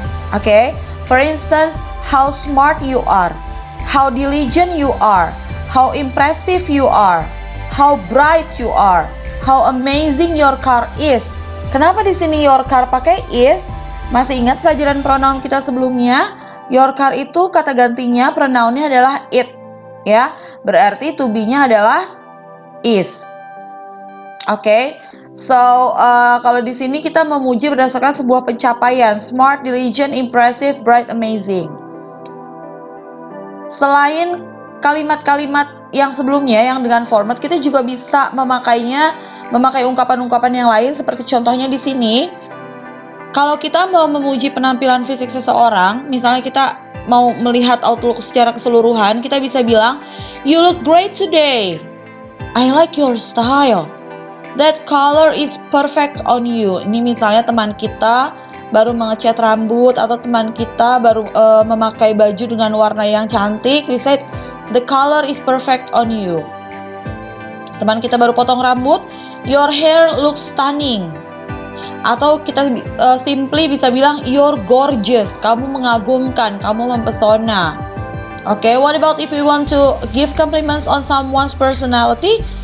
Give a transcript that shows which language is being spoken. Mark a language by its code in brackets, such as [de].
[en] Oke, for instance, how smart you are, how diligent you are, how impressive you are, how bright you are, how amazing your car is. [id] Kenapa di sini [en] your car [id] pakai is? Masih ingat pelajaran pronoun kita sebelumnya? [en] Your car [id] itu kata gantinya pronounnya adalah it, ya. Berarti to be-nya adalah is. Oke. So, kalau di sini kita memuji berdasarkan sebuah pencapaian, [en] smart, diligent, impressive, bright, amazing. [id] Selain kalimat-kalimat yang sebelumnya yang dengan format, kita juga bisa memakai ungkapan-ungkapan yang lain seperti contohnya di sini. Kalau kita mau memuji penampilan fisik seseorang, misalnya kita mau melihat outlook secara keseluruhan, kita bisa bilang, [en] you look great today. I like your style. That color is perfect on you. [id] Ini misalnya teman kita baru mengecat rambut atau teman kita baru memakai baju dengan warna yang cantik. [en] We said the color is perfect on you. [id] Teman kita baru potong rambut, [en] your hair looks stunning. [id] Atau kita simply bisa bilang [en] you're gorgeous. [id] Kamu mengagumkan, kamu mempesona. [en] Oke, what about if we want to give compliments on someone's personality?